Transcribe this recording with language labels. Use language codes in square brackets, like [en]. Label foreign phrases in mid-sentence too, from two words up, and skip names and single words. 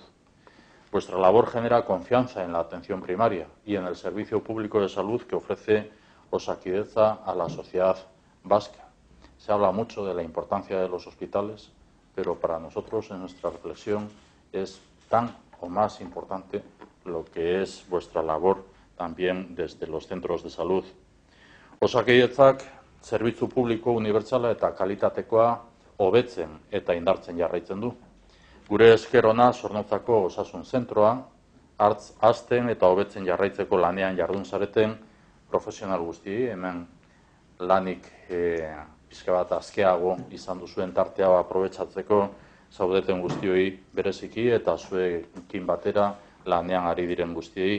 [es] Vuestra labor genera confianza en la atención primaria y en el servicio público de salud que ofrece Osakidetza a la sociedad vasca. Se habla mucho de la importancia de los hospitales, pero para nosotros en nuestra reflexión es tan o más importante lo que es vuestra labor también desde los centros de salud. [eu] Osakidetzak zerbitzu publiko unibertsala eta kalitatekoa hobetzen eta indartzen jarraitzen du. Gure esker ona Zornotzako osasun zentroa hazten eta hobetzen jarraitzeko lanean jardun zareten profesional guztiei, hemen lanik pixka bat askeago izan duzuen tartea aprobetxatzeko zaudeten guztioi bereziki eta zuekin batera lanean ari diren guztiei.